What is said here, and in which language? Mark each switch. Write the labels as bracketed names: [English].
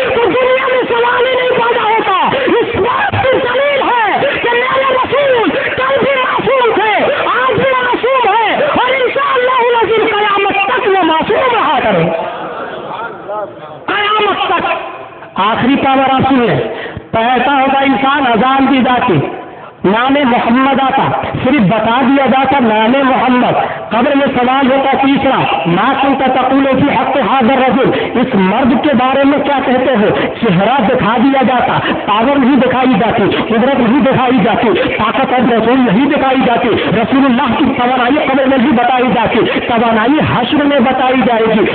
[Urdu] تو دنیا میں سوال ہی نہیں پیدا ہوتا. اس بات کی دلیل ہے کہ میرے رسول کل بھی معصوم تھے، آج بھی معصوم ہے اور انشاءاللہ العزیز قیامت تک وہ معصوم رہا کریں، قیامت تک. آخری پاور آپ سنیں، پیدا ہوتا انسان اذان دی جاتی، نام محمد آتا، صرف بتا دیا جاتا نام محمد. قبر میں سوال ہوتا تیسرا، [Arabic] ما کنت تقول فی حق ھذا الرجل، [Urdu] اس مرد کے بارے میں کیا کہتے ہو. چہرہ دکھا دیا جاتا، پاور نہیں دکھائی جاتی، قدرت نہیں دکھائی جاتی، طاقت اور رسول نہیں دکھائی جاتی. رسول اللہ کی توانائی قبر میں نہیں بتائی جاتی، توانائی حشر میں بتائی جائے گی.